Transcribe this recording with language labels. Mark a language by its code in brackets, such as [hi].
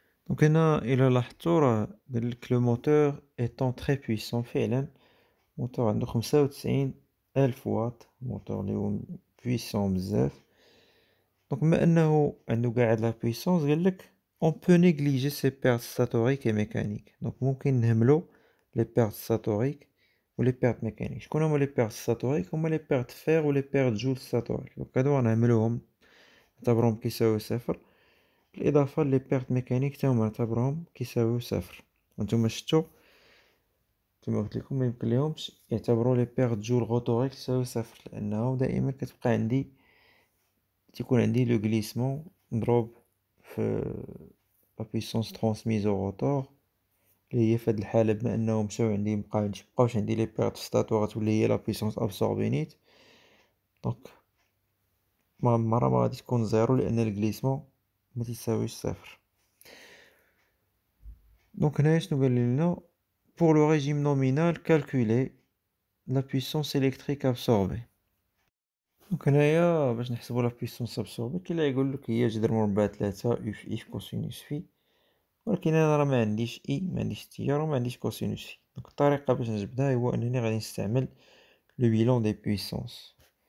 [ar] دونك هنا إلا لاحظتوا راه قالك لو موتور [fr] étant très puissant [ar] فعلا موتور عنده 95,000 واط، موتور اللي هو puissant بزاف. دونك بما أنه عنده قاع هاد لا puissance قالك [fr] on peut négliger ses pertes statoriques et mécaniques. [ar] دونك ممكن نهملو [fr] les pertes statoriques و les pertes mécaniques. [ar] شكون هما [fr] les pertes statoriques؟ [ar] هما [fr] les pertes fer و les pertes joule statoriques. [ar] دونك هادو غنهملوهم نعتبروهم كيساويو صفر، بالإضافة لي بيرت ميكانيك تا هما نعتبروهم كيساويو صفر. هانتوما شتو كيما قلت لكم ميمكن ليهمش يعتبروا لي بيرت جول غوتوريك تساوي صفر، لأنه دائما كتبقى عندي تيكون عندي لو غليسمون مضروب في [fr] لا بويسونس ترونسميز او روتور، [ar] اللي هي في هاد الحالة بما انهم مشاو عندي مبقاوش عندي لي بيرت في ستاتور غتولي هي لا بويسونس ابسوربي نيت. دونك مرة ما غادي تكون زيرو لأن الغليسمون ما تيساويش صفر. دونك هنايا شنو قال لنا؟ [fr] pour le régime nominal calculer la puissance électrique absorbée. [ar] دونك هنايا باش نحسبو لا بويسونس ابسوربي كاين اللي يقولك هي جذر مربع 3 اف اف كوسينوس في، ولكن انا راه ما عنديش ما عنديش تيار وما عنديش كوسينوس في. دونك الطريقه باش نجبدها هو انني غادي نستعمل [fr] لو بيلون دي بويسونس.